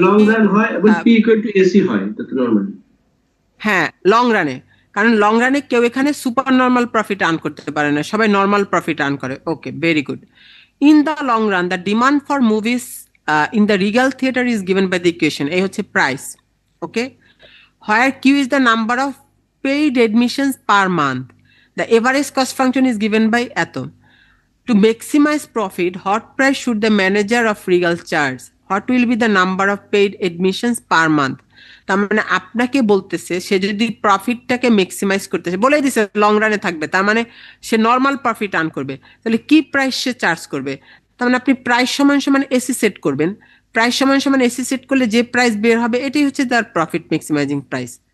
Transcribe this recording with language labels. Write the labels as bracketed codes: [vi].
[bn] Long run হয় এবং P equal to AC হয়, এটা নরমালি। হ্যাঁ, লং রানে, কারণ লং রানে কেউ এখানে সুপার নর্মাল প্রফিট আর্ন করতে পারে না, সবাই নর্মাল প্রফিট আর্ন করে। ওকে, very good. [en] in the long run the demand for movies in the Regal theatre is given by the equation, [bn] এই হচ্ছে [en] Price. Okay, where Q is the number of paid admissions per month, the average cost function is given by eto. To maximize profit, what price should the manager of Regal charge? What will be the number of paid admissions per month? [bn] তার মানে আপনাকে বলতেছে, সে যদি প্রফিটটাকে maximise করতেছে, বলে দিছে long রানে থাকবে, তার মানে সে নর্মাল প্রফিট আর্ন করবে, তাহলে কি প্রাইস সে চার্জ করবে? তার মানে আপনি প্রাইস সমান সমান এসি সেট করবেন, প্রাইস সমান সমান এসি সেট করলে যে প্রাইস বের হবে এটাই হচ্ছে তার প্রফিট ম্যাক্সিমাইজিং প্রাইস।